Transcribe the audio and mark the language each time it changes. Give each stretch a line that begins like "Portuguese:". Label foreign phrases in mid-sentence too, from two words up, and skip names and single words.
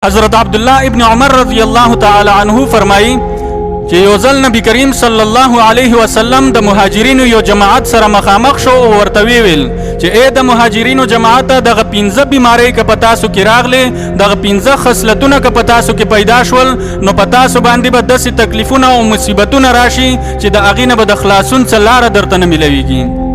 Pashto: حضرت عبداللہ ابن عمر
Arabic: رضی اللہ تعالی عنہ
Pashto: فرمائی چې یو ځل نبی کریم
Arabic: صلی الله علیه وسلم
Pashto: د مهاجرینو یو جماعت سره مخامخ شو او ورته ویل چې اے د مهاجرینو جماعت دغه 15 بیماری که پتا سو کې راغله دغه 15 خصلتونه که پتا سو کې پیدا شول نو پتا سو باندې به داسې تکلیفونه او مصیبتونه راشي چې د اغینه به د خلاصون څلاره درته نه ملويږي.